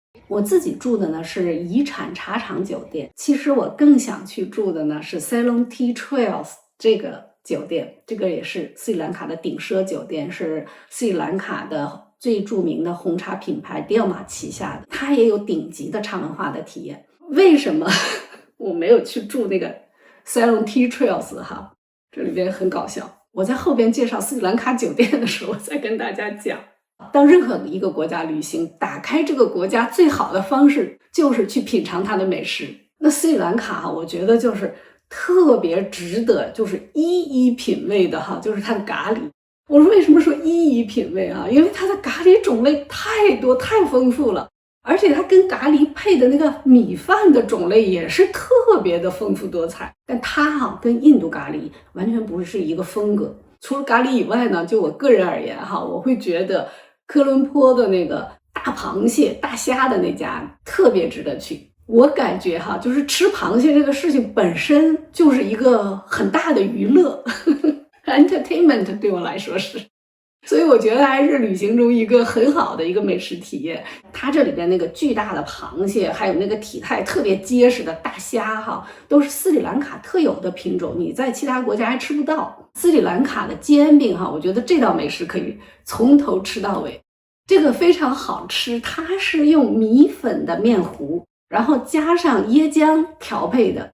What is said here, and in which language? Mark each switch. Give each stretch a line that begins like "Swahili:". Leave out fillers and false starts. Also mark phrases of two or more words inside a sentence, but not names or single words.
Chinese: 我自己住的呢是遗產茶廠酒店，其實我更想去住的呢是 Ceylon Tea Trails 這個酒店，這個也是斯里蘭卡的頂奢酒店，是斯里蘭卡的最著名的紅茶品牌迪奧瑪旗下的，它也有頂級的茶文化的體驗。為什麼我沒有去住那個 Ceylon Tea Trails 哈？這裡邊很搞笑，我在後邊介紹斯里蘭卡酒店的時候，我再跟大家講。到任何一個國家旅行，打開這個國家最好的方式就是去品嘗它的美食。那斯里蘭卡我覺得就是特別值得，就是一一品味的哈，就是它的咖喱。我說為什麼說一一品味啊？因為它的咖喱種類太多太豐富了，而且它跟咖喱配的那個米飯的種類也是特別的豐富多彩。但它跟印度咖喱完全不是一個風格。除了咖喱以外呢，就我個人而言哈，我會覺得科倫坡的那個大螃蟹、大蝦的那家特別值得去。我感覺哈，就是吃螃蟹這個事情本身就是一個很大的娛樂 ，entertainment 對我來說是。所以我覺得還是旅行中一個很好的一個美食體驗。它這裡邊那個巨大的螃蟹，還有那個體態特別結實的大蝦哈，都是斯里蘭卡特有的品種，你在其他國家還吃不到。斯里蘭卡的煎餅哈，我覺得這道美食可以從頭吃到尾，這個非常好吃。它是用米粉的麵糊，然後加上椰漿調配的。